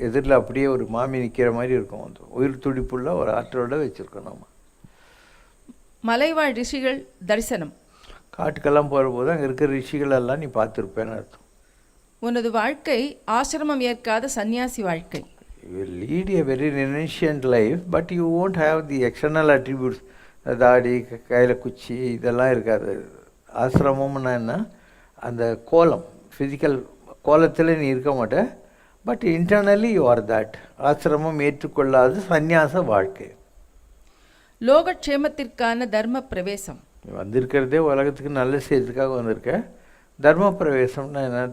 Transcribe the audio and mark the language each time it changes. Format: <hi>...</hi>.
<ta>எதிரில் அப்படியே ஒரு மாமி நிற்கிற மாதிரி இருக்கும். அந்த உயிர் துடிப்புள்ள ஒரு ஆற்றோட வச்சுருக்கோம். நம்ம மலைவாழ் ரிஷிகள் தரிசனம். காட்டுக்கெல்லாம் போகிற போது அங்கே இருக்கிற ரிஷிகள் எல்லாம் நீ பார்த்துருப்பேன்னு அர்த்தம். உனது வாழ்க்கை ஆசிரமம் ஏற்காத சந்நியாசி வாழ்க்கை.</ta> <en>You will lead a very renunciant life, but you won't have the external attributes.</en> <ta>தாடி, கையில் குச்சி இதெல்லாம் இருக்காது. ஆசிரமம்னா என்ன? அந்த கோலம், ஃபிசிக்கல் கோலத்தில் நீ இருக்க மாட்டே.</ta> <en>But internally you are that.</en> <ta>ஆசிரமம் ஏற்றுக்கொள்ளாத சந்நியாச வாழ்க்கை. லோகக்ஷேமத்திற்கான தர்ம பிரவேசம். வந்திருக்கிறதே உலகத்துக்கு நல்ல செய்யறதுக்காக வந்திருக்க. தர்ம பிரவேசம்னா என்ன?</ta>